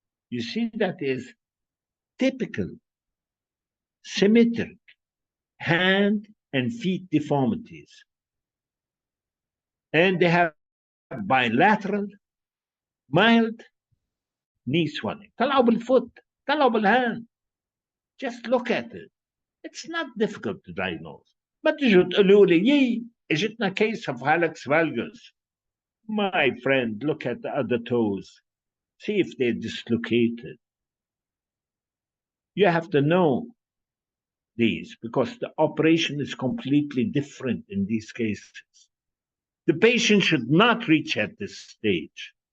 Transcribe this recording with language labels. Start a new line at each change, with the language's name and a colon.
English: You see that is typical, symmetric hand and feet deformities. And they have bilateral, mild knee swelling.
Arabic: طلعوا بالfoot, طلعوا بالhand.
English: Just look at it. It's not difficult to diagnose.
Arabic: ما تجوا تقولوا لي اجتنا
English: case of hallux valgus. My friend, look at the other toes. See if they're dislocated. You have to know these because the operation is completely different in these cases. The patient should not reach at this stage.